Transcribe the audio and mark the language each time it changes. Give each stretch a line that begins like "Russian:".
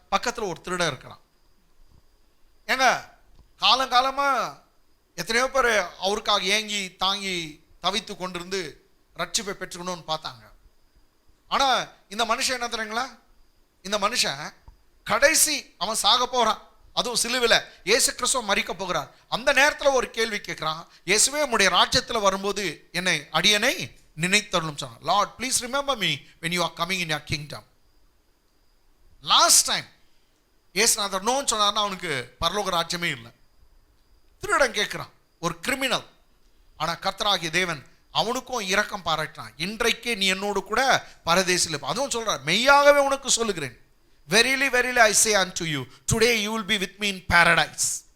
Tamil: பக்கத்தில் ஒரு திருடன் இருக்கிறான். ஏங்க காலங்காலமாக எத்தனையோ பேர் அவருக்காக ஏங்கி தாங்கி தவித்து கொண்டிருந்து ரட்சிப்பை பெற்றுக்கணும்னு பார்த்தாங்க. ஆனால் இந்த மனுஷன் என்ன தெரியுங்களா, இந்த மனுஷன் கடைசி அவன் சாக போகிறான், அதுவும் சிலுவையில் இயேசு கிறிஸ்துவ மரிக்க போகிறார். அந்த நேரத்தில் ஒரு கேள்வி கேட்குறான், இயேசுவே உம்முடைய ராஜ்யத்தில் வரும்போது என்னை அடியனை நினைத்தருளும் சொன்னார்.
English: Lord please remember me when you are coming in your kingdom.
Tamil: Last time இயேசுநாதர் நோன்னு சொன்னார்னா அவனுக்கு பரலோக ராஜ்யமே இல்லை. திருடன் கேட்குறான், ஒரு கிரிமினல். ஆனால் கர்த்தராகிய தேவன் அவனுக்கும் இரக்கம் பாராட்டினான். இன்றைக்கே நீ என்னோடு கூட பரதேசில், அதுவும் சொல்றார், மெய்யாகவே உனக்கு சொல்லுகிறேன்,
English: Verily verily I say unto you today you will be with me in paradise.